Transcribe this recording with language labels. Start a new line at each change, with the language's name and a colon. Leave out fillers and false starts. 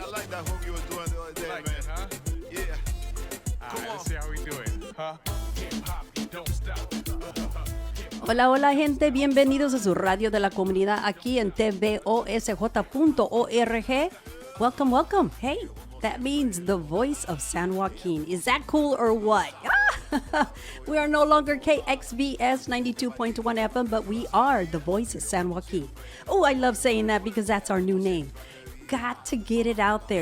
English: I like that hook you were doing the other day, Like man. it, huh? Yeah. All right, let's see how we do it, huh? Hip hop, don't stop.
Spanish: Hola, hola gente, bienvenidos a su radio de la comunidad aquí en tvosj.org.
English: Welcome, welcome. Hey, that means the voice of San Joaquin. Is that cool or what? We are no longer KXVS 92.1 FM, but we are the voice of San Joaquin. Oh, I love saying that because that's our new name. Got to get it out there.